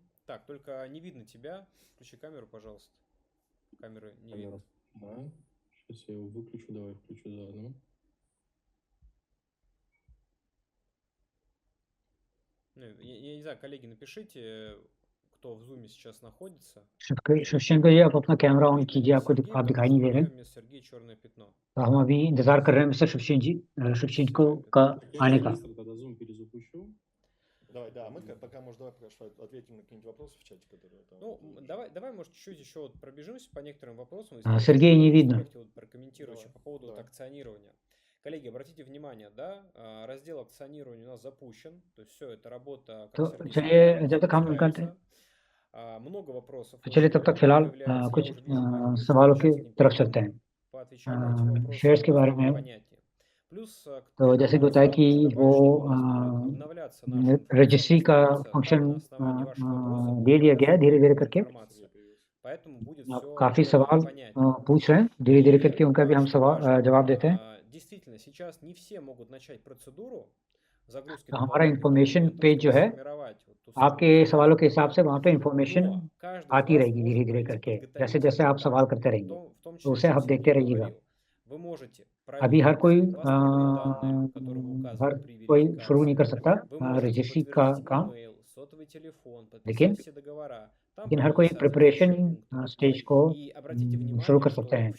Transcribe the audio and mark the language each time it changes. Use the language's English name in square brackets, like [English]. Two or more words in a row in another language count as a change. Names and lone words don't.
[Russian] Так, только не видно тебя. Включи камеру, пожалуйста. Камеры не видно. Да. Сейчас я его выключу, давай включу заодно. Я не знаю, коллеги, напишите, кто в зуме сейчас находится. [Hindi] शिवशेनको जी, आप अपना [English] camera on [Hindi] कीजिए, आप दिखाई नहीं दे रहे हैं। [Russian] Вместо Сергея черное пятно. [Hindi] तो हम अभी इंतजार कर रहे हैं मिस्टर शिवशेनको का आने का। [Russian] Быстро тогда зум перезапущу. Давай, да, мы пока, может, давай пока что ответим на какие-нибудь вопросы в чате, которые там... Давай, может, чуть-чуть еще вот пробежимся по некоторым вопросам. Сергея не видно. Прокомментирую еще по поводу Давай. акционирования. Коллеги, обратите внимание, да, раздел акционирования у нас запущен, то есть все, это работа... [Hindi] तो चलिए जब तक हम उनका [Russian] много вопросов. [Hindi] तो चलिए तब तक फिलहाल कुछ सवालों की तरफ चलते हैं। शेयर्स के बारे में तो जैसे कि होता है कि वो रजिस्ट्री का फंक्शन दे दिया गया है धीरे धीरे करके। काफ़ी सवाल पूछ रहे हैं, धीरे धीरे करके उनका भी हम जवाब देते हैं। [Russian] Действительно, сейчас не все могут начать процедуру загрузки. [Hindi] तो हमारा [English] information page [Hindi] जो है, आपके सवालों के हिसाब से वहाँ पे इंफॉर्मेशन आती रहेगी धीरे धीरे करके, जैसे जैसे आप सवाल करते रहेंगे, तो उसे आप देखते रहिएगा। अभी हर कोई शुरू नहीं कर सकता रजिस्ट्री का काम, लेकिन हर कोई [English] preparation stage [Hindi] को शुरू कर सकते हैं।